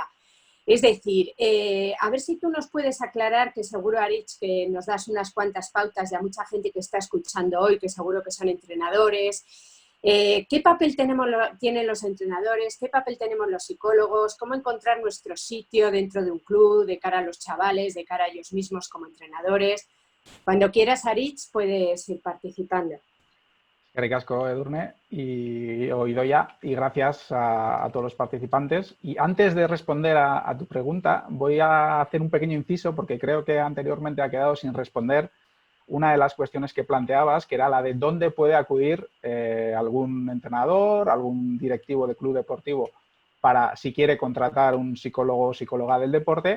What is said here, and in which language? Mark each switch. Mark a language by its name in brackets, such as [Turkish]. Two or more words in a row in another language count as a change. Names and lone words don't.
[Spanish] Es decir, a ver si tú nos puedes aclarar, que seguro, Aritz, que nos das unas cuantas pautas de a mucha gente que está escuchando hoy, que seguro que son entrenadores. ¿Qué papel tienen los entrenadores? ¿Qué papel tenemos los psicólogos? ¿Cómo encontrar nuestro sitio dentro de un club, de cara a los chavales, de cara a ellos mismos como entrenadores? Cuando quieras, Aritz, puedes ir participando. [Basque] Eskerrik asko, Edurne, [Spanish] y oído ya, y gracias a todos los participantes. Y antes de responder a tu pregunta, voy a hacer un pequeño inciso porque creo que anteriormente ha quedado sin responder una de las cuestiones que planteabas, que era la de dónde puede acudir algún entrenador, algún directivo de club deportivo para, si quiere contratar un psicólogo o psicóloga del deporte.